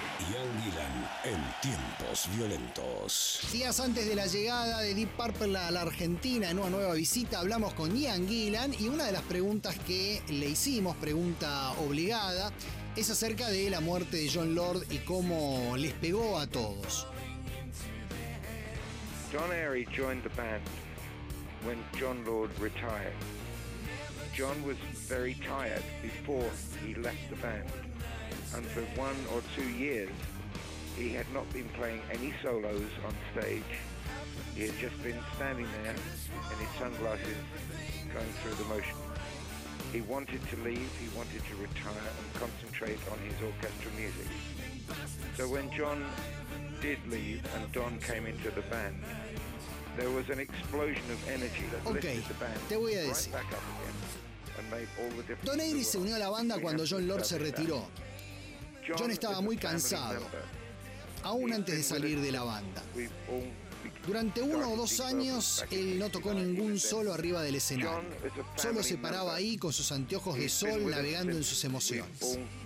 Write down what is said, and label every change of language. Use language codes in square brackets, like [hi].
[es] Ian Gillan en Tiempos Violentos. Días antes de la llegada de Deep Purple a la Argentina en una nueva visita, hablamos con Ian Gillan y una de las preguntas que le hicimos, pregunta obligada, es acerca de la muerte de John Lord y cómo les pegó a todos. [en] John Airey joined the band when John Lord retired. John was very tired before he left the band. And for 1 or 2 years, he had not been playing any solos on stage. He had just been standing there in his sunglasses, going through the motions. He wanted to leave, he wanted to retire and concentrate on his orchestral music. So when John did leave and Don came into the band, there was an explosion of energy that lifted the band right back up again and made all the difference. [es] Don Airey se unió a la banda cuando John Lord se retiró. John estaba muy cansado, aún antes de salir de la banda. Durante 1 o 2 años, él no tocó ningún solo arriba del escenario. Solo se paraba ahí con sus anteojos de sol, navegando en sus emociones.